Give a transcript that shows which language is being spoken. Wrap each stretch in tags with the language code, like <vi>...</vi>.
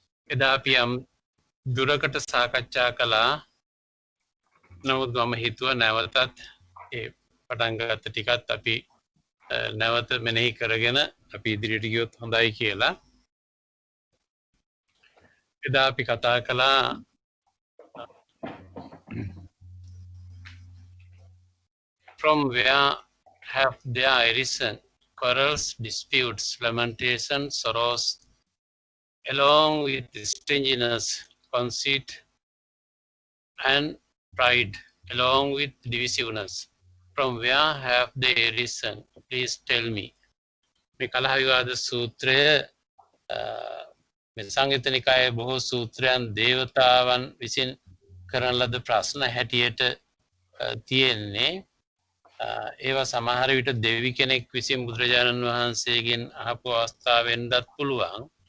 <si>එදා අපි යම් දුරකට සාකච්ඡා කළා. නමුත් මම හිතුවා නැවතත් ඒ පටන් ගත්ත ටිකත් අපි නැවත මෙනෙහි කරගෙන අපි ඉදිරියට ගියොත් හොඳයි කියලා. එදා අපි කතා කළා</si> <en>from where have there arisen quarrels, disputes, lamentations, sorrows, along with stinginess, conceit, and pride, along with divisiveness. From where have they arisen? Please tell me.</en> <si>මේ කලහ විවාද සූත්‍රය මේ සංයුත්ත නිකායේ බොහෝ සූත්‍රයන් දේවතාවන් විසින් කරන ලද ප්‍රශ්න හැටියට තියෙන්නේ. ඒවා සමහර විට දෙවි කෙනෙක් විසින් බුදුරජාණන් වහන්සේගෙන් අහපු අවස්ථාවෙන්දත් පුළුවන්.</si>